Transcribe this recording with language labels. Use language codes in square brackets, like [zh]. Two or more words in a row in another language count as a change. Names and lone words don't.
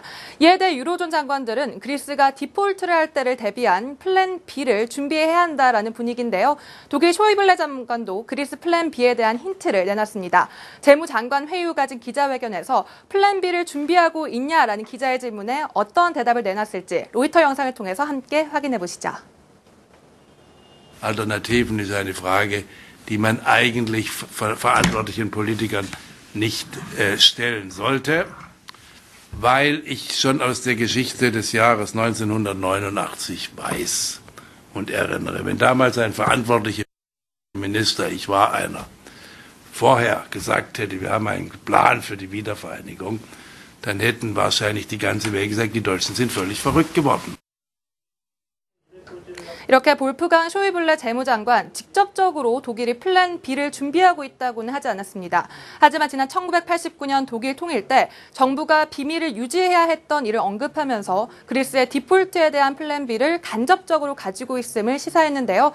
[ko] 이에 대해 유로존 장관들은 그리스가 디폴트를 할 때를 대비한 플랜 B를 준비해야 한다라는 분위기인데요. 독일 쇼이블레 장관도 그리스 플랜 B에 대한 힌트를 내놨습니다. 재무장관 회의 후 가진 기자회견에서 플랜 B를 준비하고 있냐라는 기자의 질문에 어떤 대답을 내놨을지 로이터 영상을 통해서 함께 확인해 보시죠. [de] Alternativen ist eine Frage, die man eigentlich verantwortlichen Politikern nicht stellen sollte, weil ich schon aus der Geschichte des Jahres 1989 weiß und erinnere. Wenn damals ein verantwortlicher Minister, ich war einer, vorher gesagt hätte, wir haben einen Plan für die Wiedervereinigung, dann hätten wahrscheinlich die ganze Welt gesagt, die Deutschen sind völlig verrückt geworden. [ko] 이렇게 볼프강 쇼이블레 재무장관 직접적으로 독일이 플랜 B를 준비하고 있다고는 하지 않았습니다. 하지만 지난 1989년 독일 통일 때 정부가 비밀을 유지해야 했던 이를 언급하면서 그리스의 디폴트에 대한 플랜 B를 간접적으로 가지고 있음을 시사했는데요.